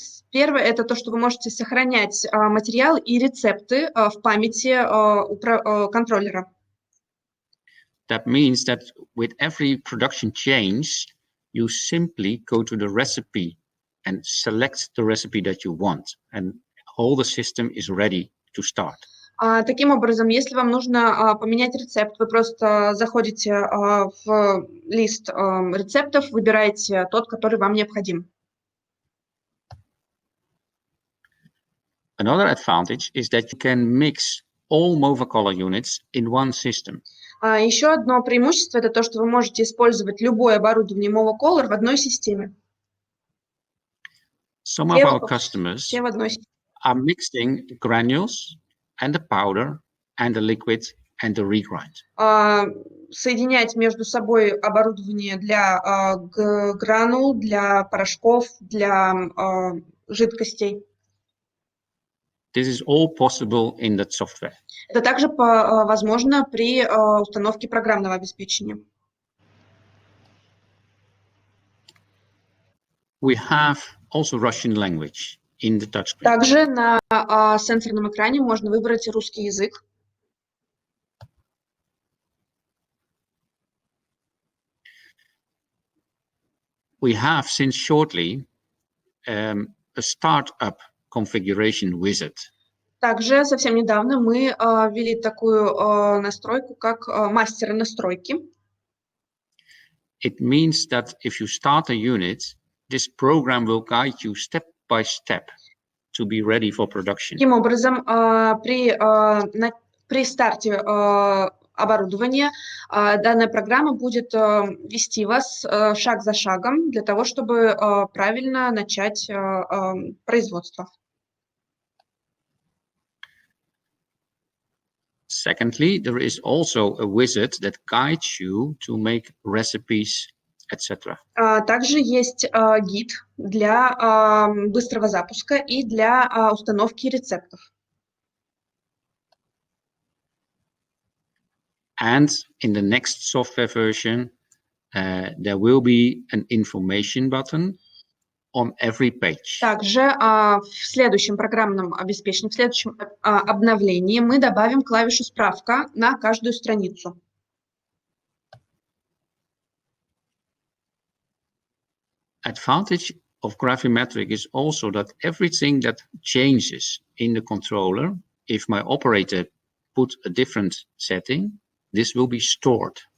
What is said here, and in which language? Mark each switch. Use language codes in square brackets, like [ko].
[ru] Первое – это то, что вы можете сохранять материал и рецепты в памяти контроллера. [en] That means that with every production change, you simply go to the recipe and select the recipe that you want, and all the system is ready to start. [ru] Таким образом, если вам нужно поменять рецепт, вы просто заходите в лист рецептов, выбираете тот, который вам необходим. [en] Another advantage is that you can mix all Movacolor units in one system. [ru] Еще одно преимущество – это то, что вы можете использовать любое оборудование Movacolor в одной системе. [en] Some of our customers are mixing granules and the powder and the liquid and the regrind. [ru] Соединять между собой оборудование для гранул, для порошков, для жидкостей. [en] This is all possible in that software. [ru] Это также возможно при установке программного обеспечения. [en] We have also Russian language in the touchscreen. [ru] Также на сенсорном экране можно выбрать русский язык. [en] We have since shortly a startup configuration wizard. [ru] Также совсем недавно мы ввели такую настройку, как мастера настройки. [en] It means that if you start a unit, this program will guide you step by step to be ready for production. [ru] Таким образом, при старте оборудования данная программа будет вести вас шаг за шагом для того, чтобы правильно начать производство. [en] Secondly, there is also a wizard that guides you to make recipes, etc. [ru] Также есть гид для быстрого запуска и для установки рецептов. [en] And in the next software version, there will be an information button on every page. [ru] Также в следующем программном обеспечении, в следующем обновлении мы добавим клавишу «Справка» на каждую страницу. [en] Advantage of Gravimetric is also that everything that changes in the controller, if my operator put a different setting, this will be stored.